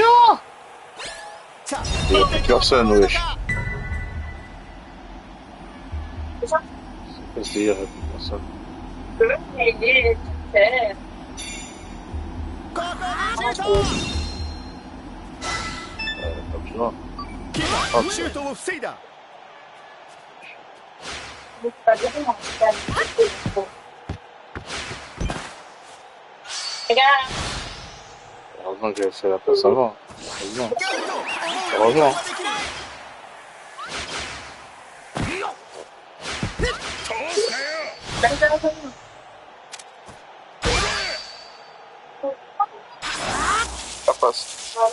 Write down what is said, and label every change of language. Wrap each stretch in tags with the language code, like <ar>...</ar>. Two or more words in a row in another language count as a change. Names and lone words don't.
<fr>Il y a plus personne, wesh. C'est ça? C'est-à-dire, il y a plus personne. Pas besoin.</fr> <ja>シュートを防いだ。</ja> <fr>Heureusement que j'ai fait la passe avant. Heureusement. Heureusement. Ça passe.</fr>